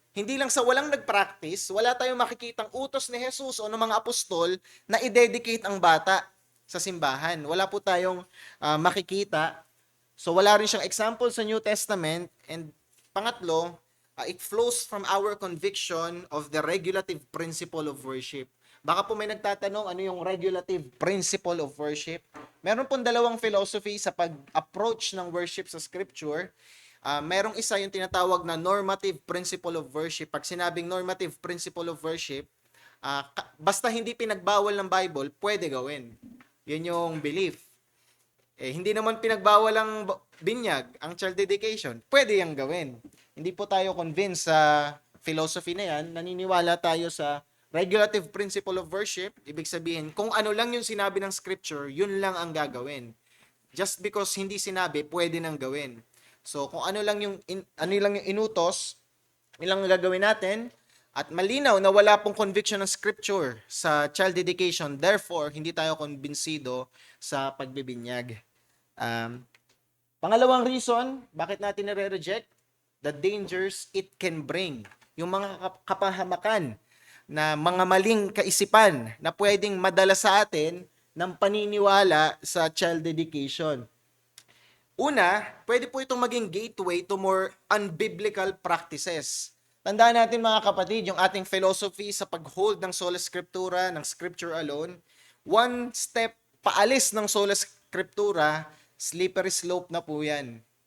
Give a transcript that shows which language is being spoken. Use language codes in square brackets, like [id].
[tl] Hindi lang sa walang nag-practice, wala tayong makikitang utos ni Jesus o ng mga apostol na i-dedicate ang bata sa simbahan. Wala po tayong makikita. So wala rin siyang example sa New Testament. [en] And [tl] pangatlo, [en] it flows from our conviction of the regulative principle of worship. [tl] Baka po may nagtatanong ano yung regulative principle of worship. Meron pong dalawang philosophy sa pag-approach ng worship sa scripture. Merong isa yung tinatawag na normative principle of worship. Pag sinabing normative principle of worship, basta hindi pinagbawal ng Bible, pwede gawin. Yun yung belief. Hindi naman pinagbawal ang binyag, ang child dedication, pwede yang gawin. Hindi po tayo convinced sa philosophy na yan. Naniniwala tayo sa regulative principle of worship. Ibig sabihin, kung ano lang yung sinabi ng scripture, yun lang ang gagawin. [en] Just because [tl] hindi sinabi, pwede nang gawin. So, kung ano lang yung inutos, ilang gagawin natin, at malinaw na wala pong conviction ng scripture sa child dedication, therefore, hindi tayo konbinsido sa pagbibinyag. Pangalawang reason, bakit natin nare-reject? [en] The dangers it can bring. [tl] Yung mga kapahamakan na mga maling kaisipan na pwedeng madala sa atin ng paniniwala sa child dedication. Una, pwede po itong maging gateway to more unbiblical practices. Tandaan natin mga kapatid, yung ating philosophy sa pag-hold ng sola scriptura, ng scripture alone, one step paalis ng sola scriptura, slippery slope na po yan.